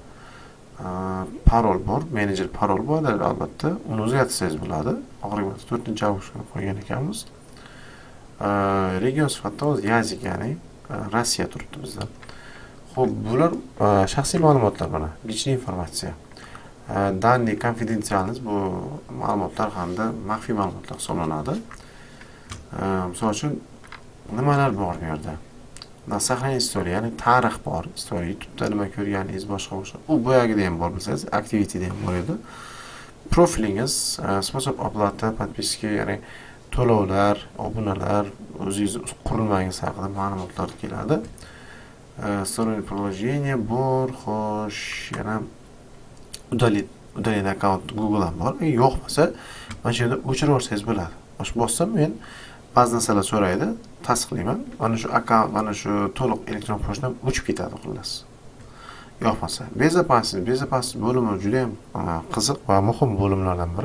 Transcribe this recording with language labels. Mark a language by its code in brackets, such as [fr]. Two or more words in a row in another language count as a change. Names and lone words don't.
[uz] Parol bor, menejer parol bor, albatta. Uni o'zgartirsangiz bo'ladi. Oxirgi 4-avgustga qo'ygan ekanmiz. Region sifatida o'zi yazik, ya'ni Rossiya turibdi bizda. Xo'p, bular shaxsiy ma'lumotlar, mana [ru] лишний информация. Данные конфиденциальность, [uz] bu ma'lumotlar hamda maxfiy ma'lumotlar hisoblanadi. Misol uchun nimalar bor bu yerda? Saqlangan istoriya, ya'ni tarix bor. Istoriya, YouTube'da nima ko'rganingiz, boshqa. U boyagida ham bor, bilsangiz, activity'da ham bor edi. Profilingiz, [ru] спонсор оплата, [uz] подписки, ya'ni to'lovlar, obunalar, o'zingiz qurilmangiz haqida ma'lumotlar keladi. [ru] Стороннее приложение [uz] bor, xo'sh, yana удалить akkaunt Google ham bor. Yo'q bo'lsa, mana shu yerda o'chirib yuborsangiz bo'ladi. Bosh bossam men ba'zi narsalar so'raydi, tasdiqlayman. Mana shu akkaunt, mana shu to'liq elektron pochtam o'chib ketadi xullas. Yo'qmasa, bezopaslik bo'limi juda ham qiziq va muhim bo'limlardan biri.